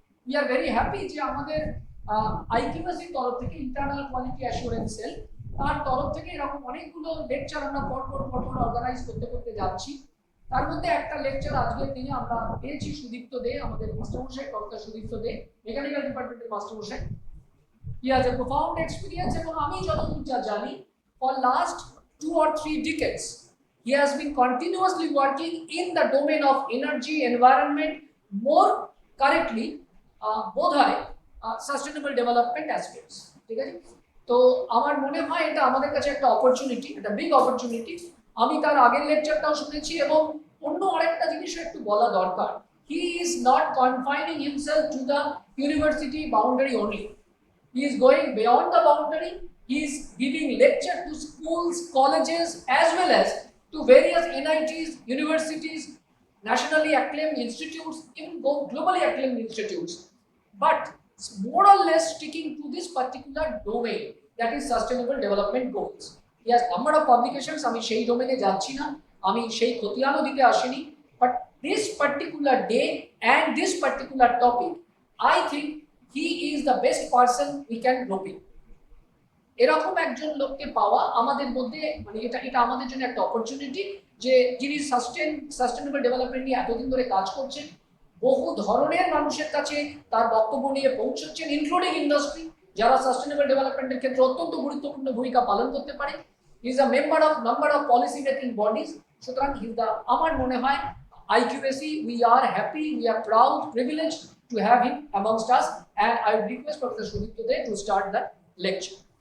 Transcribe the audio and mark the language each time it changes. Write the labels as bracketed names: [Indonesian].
[English] we are very happy [Bangla] যে আমাদের আইকিউএসির তরফ থেকে, ইন্টারনাল কোয়ালিটি অ্যাসুরেন্স সেল, তার তরফ থেকে এরকম অনেকগুলো লেকচার আমরা পরপর অর্গানাইজ করতে করতে যাচ্ছি। তার মধ্যে একটা লেকচার আজকের দিনে আমরা পেয়েছি সুদীপ্ত দে, আমাদের মাস্টারমশাই, ডক্টর সুদীপ্ত দে, মেকানিক্যাল ডিপার্টমেন্টের মাস্টারমশাই। [English] He has a profound experience, [Bangla] এবং আমি যতদূর যা জানি, [English] for last 2 or 3 decades he has been continuously working in the domain of energy, environment, more correctly বোধহয় sustainable development aspects. [Bangla] ঠিক আছে, তো আমার মনে হয় এটা আমাদের কাছে একটা অপরচুনিটি, একটা বিগ অপরচুনিটি। আমি তার আগের লেকচারটাও শুনেছি, এবং অন্য আরেকটা জিনিসও একটু বলা দরকার, [English] He is not confining himself to the university boundary only, he is going beyond the boundary. He is giving lecture to schools, colleges, as well as to various NITs, universities, nationally acclaimed institutes, even globally acclaimed institutes, but more or less sticking to this particular domain, that is sustainable development goals. He has number of publications, [Bangla] আমি সেই ডোমেনে যাচ্ছি না, আমি সেই খতিয়ানও দিতে আসিনি, [English] but this particular day and this particular topic, I think he is the best person we can rope in. [Bangla] এরকম একজন লোককে পাওয়া আমাদের মধ্যে, মানে এটা আমাদের জন্য একটা অপরচুনিটি, যে যিনি সাস্টেনেবল ডেভেলপমেন্ট নিয়ে এতদিন ধরে কাজ করছেন, বহু ধরনের মানুষের কাছে তার বক্তব্য নিয়ে পৌঁছচ্ছেন, ইনক্লুডিং ইন্ডাস্ট্রি, যারা সাস্টেনেবল ডেভেলপমেন্টের ক্ষেত্রে অত্যন্ত গুরুত্বপূর্ণ ভূমিকা পালন করতে পারে। [English] He is a number of policy making bodies. [Bangla] সুতরাং আমার মনে হয় [English] IQAC, we are happy, we are proud, privileged to have him amongst us, and I would request Professor Sudipto De to start the lecture.